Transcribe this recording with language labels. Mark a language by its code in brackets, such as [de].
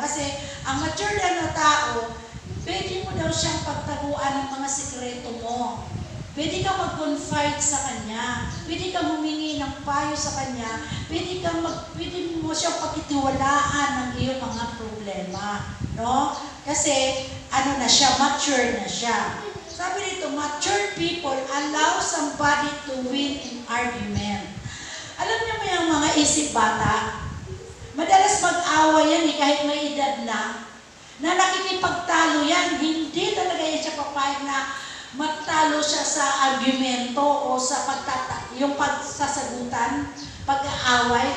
[tl] Kasi ang mature na tao, pwede mo daw siyang pagtaguan ng mga sikreto mo. Pwede kang mag-confide sa kanya. Pwede kang humingi ng payo sa kanya. Pwede mo siyang pagtitiwalaan ng iyong mga problema, no? Kasi na siya, mature na siya. Sabi dito, [en] mature people allow somebody to win in argument. [tl] Alam niyo mo yung mga isip bata? Madalas mag-away yan kahit may edad na nakikipagtalo yan. Hindi talaga yan siya papayag na magtalo siya sa argumento o sa yung pagsasagutan, pag-aaway.